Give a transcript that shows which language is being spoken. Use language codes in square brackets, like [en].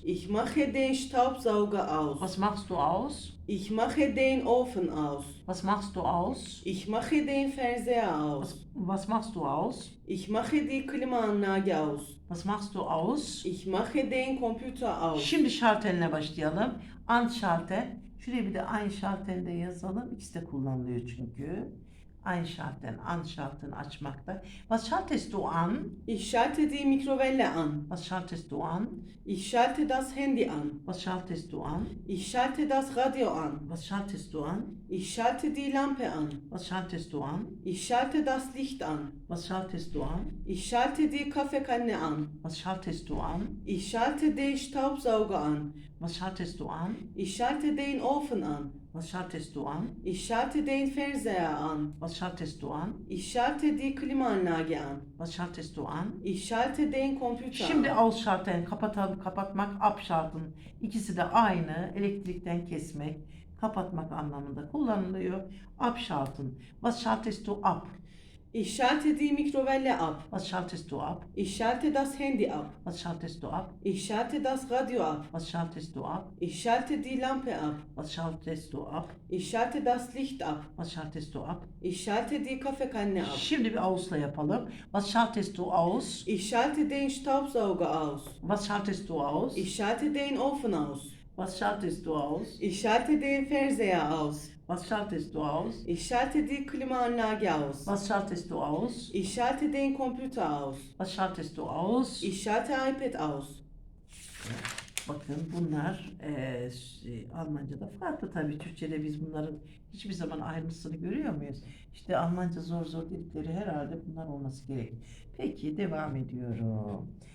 [de] Ich mache den Staubsauger aus. Was machst du aus? Ich mache den Ofen aus. Was machst du aus? Ich mache den Fernseher aus. Was machst du aus? Ich mache die Klimaanlage aus. Was machst du aus? Ich mache den Computer aus. [tr] Şimdi şaltenle başlayalım. Anschalten. Şuraya bir de Einschalten de yazalım. İkisi de kullanılıyor çünkü. [de] Einschalten, anschalten, açmakta. Was schaltest du an? Ich schalte die Mikrowelle an. Was schaltest du an? Ich schalte das Handy an. Was schaltest du an? Ich schalte das Radio an. Was schaltest du an? Ich schalte die Lampe an. Was schaltest du an? Ich schalte das Licht an. Was schaltest du an? Ich schalte die Kaffeekanne an. Was schaltest du an? Ich schalte den Staubsauger an. Was schaltest du an? Ich schalte den Ofen an. Was schaltest du an? Ich schalte den Fernseher an. Was schaltest du an? Ich schalte die Klimaanlage an. Was schaltest du an? Ich schalte den Computer [tr] Şimdi [de] an. ausschalten, kapatmak, abschalten. [tr] İkisi de aynı. Elektrikten kesmek, kapatmak anlamında kullanılıyor. [de] Abschalten. Was schaltest du ab? Ich schalte die Mikrowelle ab. Was schaltest du ab? Ich schalte das Handy ab. Was schaltest du ab? Ich schalte das Radio ab. Was schaltest du ab? Ich schalte die Lampe ab. Was schaltest du ab? Ich schalte das Licht ab. Was schaltest du ab? Ich schalte die Kaffeekanne ab. [tr] Şimdi bir aus'la yapalım. [de] Was schaltest du aus? Ich schalte den Staubsauger aus. Was schaltest du aus? Ich schalte den Ofen aus. Was schaltest du aus? Ich schalte den Fernseher aus. Was schaltest du aus? Ich schalte die Klimaanlage aus. Was schaltest du aus? Ich schalte den Computer aus. Was schaltest du aus? Ich schalte iPad aus. [tr] Bakın bunlar Almanca'da farklı tabii. Türkçe'de biz bunların hiçbir zaman ayrıntısını görüyor muyuz? İşte Almanca zor zor dedikleri herhalde bunlar olması gerek. Peki devam ediyorum.